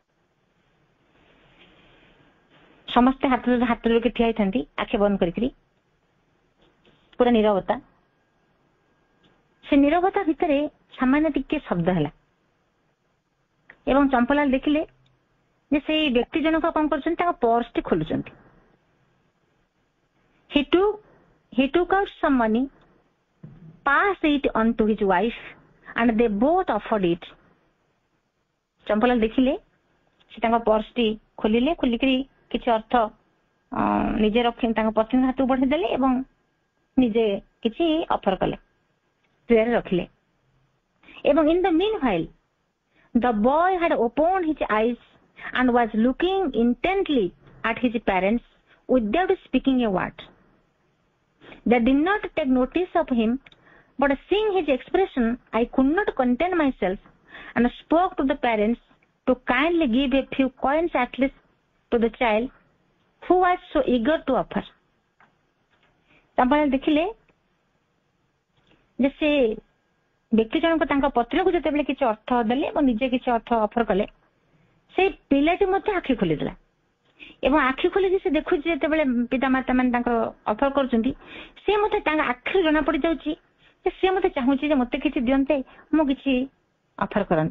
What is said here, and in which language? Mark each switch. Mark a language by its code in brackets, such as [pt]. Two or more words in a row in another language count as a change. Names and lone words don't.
[or] ସମସ୍ତେ ହାତ ଧରିକି ଠିଆ ହେଇଥାନ୍ତି, ଆଖି ବନ୍ଦ କରିକିରି, ପୁରା ନୀରବତା। ସେ ନୀରବତା ଭିତରେ ସାମାନ୍ୟ ଟିକେ ଶବ୍ଦ ହେଲା ଏବଂ ଚମ୍ପଲାଲ ଦେଖିଲେ ଯେ ସେଇ ବ୍ୟକ୍ତି ଜଣକ କଣ କରୁଛନ୍ତି, ତାଙ୍କ ପର୍ସଟି ଖୋଲୁଛନ୍ତି। [en] He took out some money, passed it on to his wife and they both offered it. [or] ଚମ୍ପଲାଲ ଦେଖିଲେ ସେ ତାଙ୍କ ପର୍ସଟି ଖୋଲିଲେ, ଖୋଲିକିରି କିଛି ଅର୍ଥ ନିଜେ ରଖି ତାଙ୍କ ପତ୍ନୀଙ୍କ ହାତକୁ ବଢେଇଦେଲେ ଏବଂ ନିଜେ କିଛି ଅଫର କଲେ, ଟ୍ରେରେ ରଖିଲେ। [en] ଏବଂ in the meanwhile the boy had opened his eyes and was looking intently at his parents without speaking a word. They did not take notice of him, but seeing his expression, I could not contain myself and spoke to the parents to kindly give a few coins at least to the child who was so eager to offer. [or] ଚମ୍ପଲାଲ ଦେଖିଲେ ଯେ ସେ ବ୍ୟକ୍ତି ଜଣକ ତାଙ୍କ ପତ୍ରକୁ ଯେତେବେଳେ କିଛି ଅର୍ଥ ଦେଲେ ଏବଂ ନିଜେ କିଛି ଅର୍ଥ ଅଫର କଲେ, ସେ ପିଲାଟି ମଧ୍ୟ ଆଖି ଖୋଲିଦେଲା ଏବଂ ଆଖି ଖୋଲିକି ସେ ଦେଖୁଛି ଯେତେବେଳେ ପିତାମାତା ମାନେ ତାଙ୍କର ଅଫର କରୁଛନ୍ତି, ସେ ମୋତେ ତାଙ୍କ ଆଖିରୁ ଜଣା ପଡିଯାଉଛି ଯେ ସେ ମୋତେ ଚାହୁଁଛି ଯେ ମୋତେ କିଛି ଦିଅନ୍ତେ, ମୁଁ କିଛି ଅଫର କରନ୍ତି।